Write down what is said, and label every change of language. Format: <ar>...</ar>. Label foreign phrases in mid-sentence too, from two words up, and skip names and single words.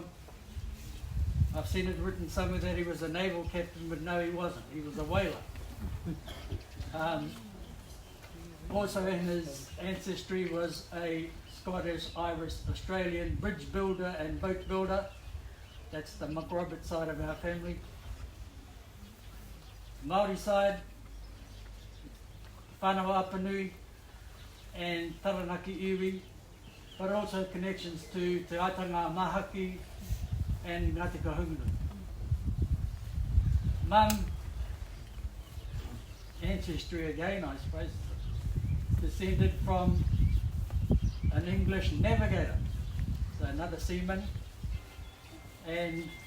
<en>I've seen it written somewhere that he was a naval captain, but no, he wasn't. He was a whaler. Also in his ancestry was a Scottish, Irish, Australian bridge builder and boat builder. That's the McRobert side of our family. Māori side, whānau Apanui and Taranaki iwi, but also connections to Te Aitanga Mahaki and Ngāti Kahungunu. Mum, ancestry again, I suppose, descended from an English navigator, so another seaman, and</en>